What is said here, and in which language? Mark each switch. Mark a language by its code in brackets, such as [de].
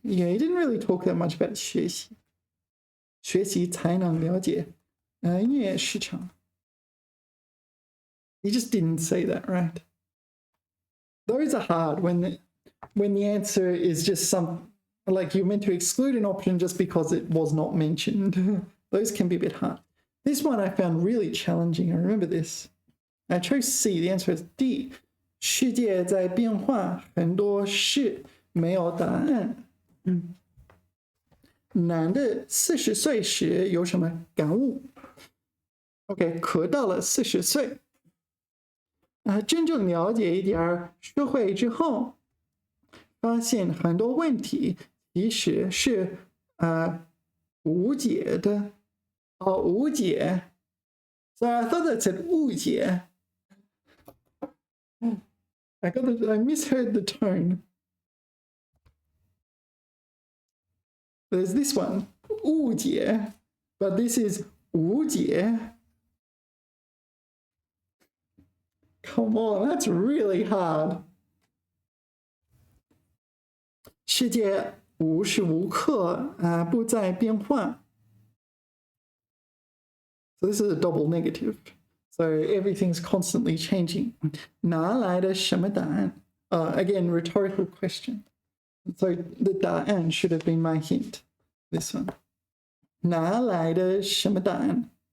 [en] Yeah, he didn't really talk that much about 学习. [zh] 学习才能了解音乐市场. [en] He just didn't say that, right? Those are hard when the answer is just some, like you're meant to exclude an option just because it was not mentioned. Those can be a bit hard. This one I found really challenging. I remember this. I chose C. The answer is D. [zh] 世界在变化，很多事没有答案。男的40岁时有什么感悟 ？OK， 可到了40岁，真正了解一点社会之后，发现很多问题其实是无解的。无解。 [en] So I thought that said 误解。 I misheard the tone. There's this one, 误解, but this is 无解. Come on, that's really hard. [zh] 世界无时无刻不在变化. [en] So this is a double negative. So everything's constantly changing. [zh] 哪来的什么答案? [en] Again, rhetorical question. So the 答案 should have been my hint. This one. [zh] 哪来的什么答案?